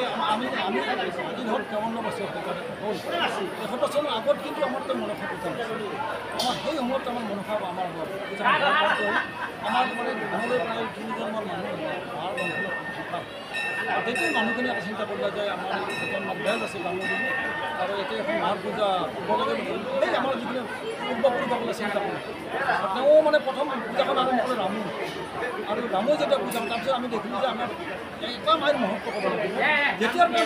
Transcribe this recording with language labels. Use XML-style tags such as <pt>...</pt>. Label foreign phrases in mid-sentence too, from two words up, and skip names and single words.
<as>আমি আমি আজি ধর 53 বছর হল 1 বছর আগত কিন্তু আমার তো মনসা পূজা আমার সেই সময়ত আমার মনসা আমার পূজা আমার মানে ঘৰলৈ প্ৰায় 3জনমান মানুহ মাৰ বংশলৈ গোটেই মানুহখিনি এটা চিন্তা কৰিলে যে আমাৰ এখন বেজ আছে ডাঙৰ আৰু এতিয়া এখন মাৰ পূজা কৰিব লাগে সেই আমাৰ যিখিনি পূৰ্বপুৰুষসকলে চিন্তা কৰে তেওঁ মানে প্ৰথম পূজাখন আৰম্ভ কৰে ৰামু আৰু ৰামু যেতিয়া পূজা তাৰপিছত আমি দেখিলোঁ যে আমাৰ এটা মাৰ মহত্ব ক'ব লাগিব যেতিয়াৰ পৰা</as>